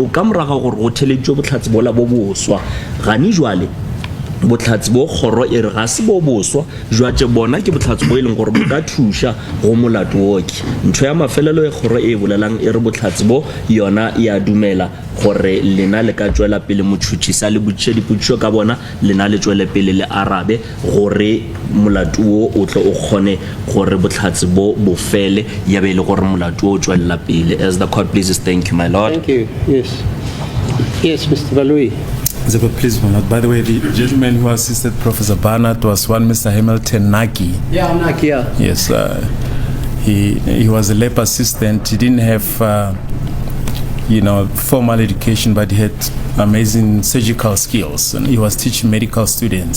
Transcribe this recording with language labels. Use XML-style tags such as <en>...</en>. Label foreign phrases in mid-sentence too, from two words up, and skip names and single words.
<nso>ka moraga gore go theleditšwe botlhatsi bola bo boswa gane jwale botlhatsi bo kgoro e re ga se bo boswa jwatše bona ke botlhatsi bo e leng gore bo ka thuša go molato woke ntho ya mafelelo e kgoro e bolelang e re botlhatsi bo yona ya dumela gore lena le ka tšwela pele motšhotšhisa le botšiša dipotšišo ka bona lena le tšwele pele le arabe gore molato wo o tle o kgone gore botlhatsi bo fele ya be le gore molato wo o tšwelela pele.</nso> <en>As the court pleases, thank you my lord. Thank you. Yes. Yes, Mr. Balui. Please, my lord. By the way, the gentleman who assisted Professor Barnard was one Mr. Hamilton Naki. Yeah, Naki, yeah. Yes, he was a lab assistant. He didn't have, formal education, but he had amazing surgical skills, and he was teaching medical students,</en>